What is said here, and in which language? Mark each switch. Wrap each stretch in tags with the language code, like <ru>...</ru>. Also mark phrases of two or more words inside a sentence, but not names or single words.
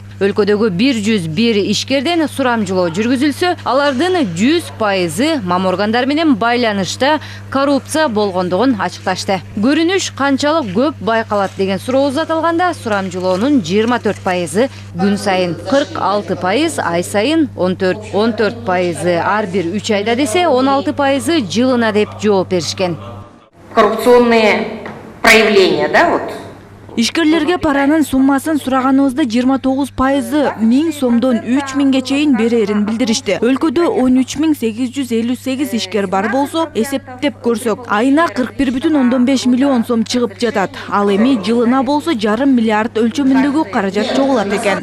<ky>Өлкөдөгү 101 ишкерден сурамжылоо жүргүзүлсө, алардын 100% маморгандар менен байланышта коррупция болгондугун ачыкташты. Көрүнүш канчалык көп байкалат деген суроо узатылганда, сурамжылоонун 24% күн сайын, 46% ай сайын, 14% ар бир 3 айда десе, 16% жылына деп жооп беришкен.</ky> <ru>Коррупционные проявления, да, вот,</ru> <ky>Ишкерлерге паранын суммасын сураганыбызда 29% 1000 сомдон 3000ге чейин берерин билдиришти. Өлкөдө 13858 ишкер бар болсо, эсептеп көрсөк, айына 41,5 миллион сом чыгып жатат. Ал эми жылына болсо 1,5 миллиард өлчөмүндөгү каражат чогулат экен.</ky>